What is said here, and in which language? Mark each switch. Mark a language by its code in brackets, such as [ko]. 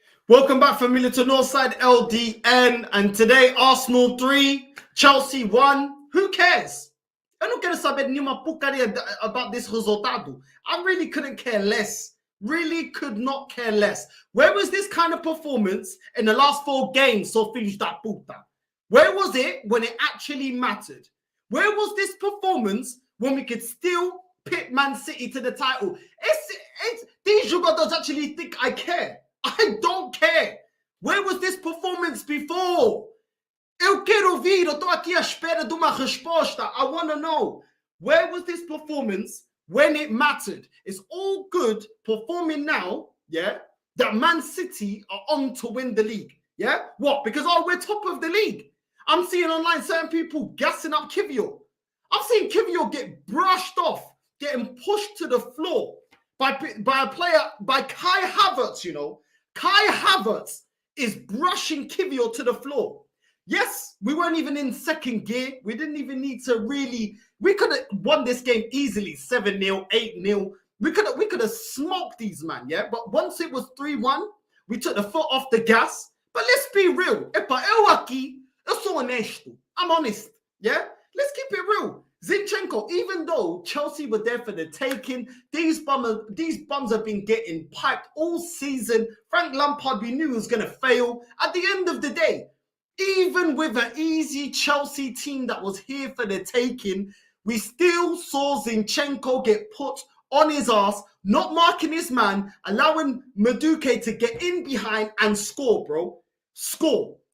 [en] Welcome back, familiar to Northside LDN, and today Arsenal 3, Chelsea 1. Who cares? [pt] Eu não quero saber nenhuma porcaria [en] about this [pt] resultado. [en] I really couldn't care less. Really could not care less. Where was this kind of performance in the last 4 games, so [pt] filhos da puta? [en] Where was it when it actually mattered? Where was this performance when we could still pit Man City to the title? These jogadores actually think I care. I don't care. Where was this performance before? [pt] Eu quero ouvir, eu tô aqui à espera de uma resposta. [en] I want to know. Where was this performance when it mattered? It's all good performing now, yeah, that Man City are on to win the league. Yeah? What? Because, we're top of the league. I'm seeing online certain people gassing up Kivior. I'm seeing Kivior get brushed off, getting pushed to the floor by a player, by Kai Havertz, you know. Kai Havertz is brushing Kivior to the floor. Yes, we weren't even in second gear. We didn't even need to really... We could have won this game easily, 7-0, 8-0. We could have smoked these, man, yeah? But once it was 3-1, we took the foot off the gas. But let's be real. [pt] Epa, eu aqui, eu sou honesto. [en] I'm honest, yeah? Let's keep it real. Zinchenko, even though Chelsea were there for the taking, these bums have been getting piped all season. Frank Lampard, we knew he was going to fail. At the end of the day, even with an easy Chelsea team that was here for the taking, we still saw Zinchenko get put on his ass, not marking his man, allowing Madueke to get in behind and score, bro. Score.